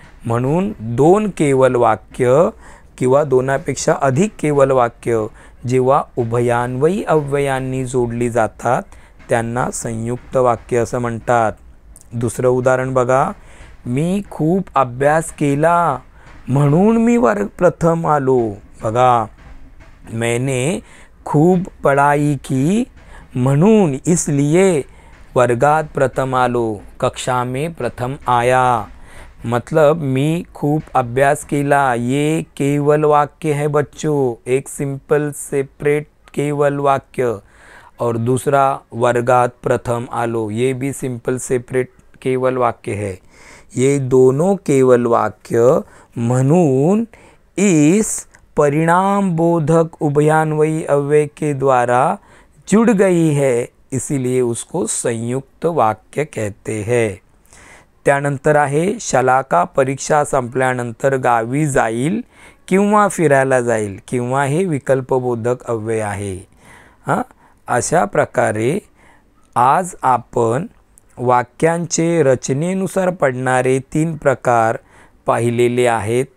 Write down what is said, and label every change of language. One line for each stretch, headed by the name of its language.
Marathi: म्हणून दोन केवल वाक्य किंवा दोनापेक्षा अधिक केवल वाक्य जेव्हा उभयान्वयी अव्ययांनी जोडली जातात त्यांना संयुक्त वाक्य असं म्हणतात। दुसरं उदाहरण बघा, मी खूप अभ्यास केला म्हणून मी वर्ग प्रथम आलो। बघा,
Hindi: मैंने खूब पढ़ाई की
Marathi: म्हणून
Hindi: इसलिए
Marathi: वर्गात प्रथम आलो,
Hindi: कक्षा में प्रथम आया। मतलब
Marathi: मी खूब अभ्यास केला,
Hindi: ये केवल वाक्य है बच्चों, एक सिंपल सेपरेट केवल वाक्य। और दूसरा
Marathi: वर्गात प्रथम आलो,
Hindi: ये भी सिंपल सेपरेट केवल वाक्य है। ये दोनों केवल वाक्य म्हणून इस परिणाम बोधक उभयान्वयी अव्यय के द्वारा जुड़ गई है, इसीलिए उसको संयुक्त वाक्य कहते हैं।
Marathi: त्यानंतर आहे, शलाका परीक्षा संपल्यानंतर गावी जाईल किंवा फिरायला जाईल, किंवा हे विकल्पबोधक अव्यय आहे। अशा प्रकारे आज आपण वाक्यांचे रचनेनुसार पडणारे 3 प्रकार पाहिलेले आहेत।